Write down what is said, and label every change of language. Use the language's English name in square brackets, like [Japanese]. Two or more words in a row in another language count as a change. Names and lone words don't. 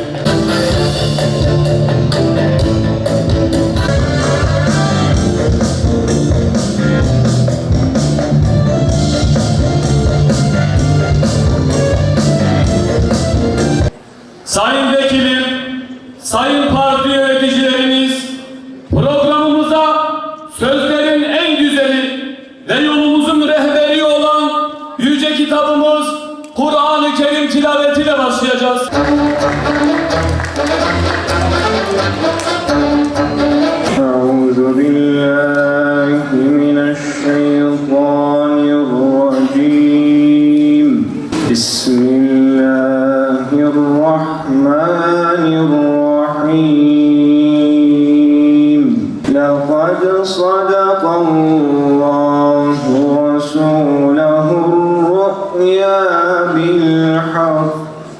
[Turkish] Sayın Vekilim, Sayın Parti yöneticilerimiz, programımıza sözlerin en güzeli ve yolumuzun rehberi olan yüce kitabımız Kur'an-ı Kerim tilavetiyle başlayacağız. [Arabic] أعوذ بالله من الشيطان الرجيم. بسم الله الرحمن الرحيم. لقد صدق الله رسوله الرؤيا بالحق.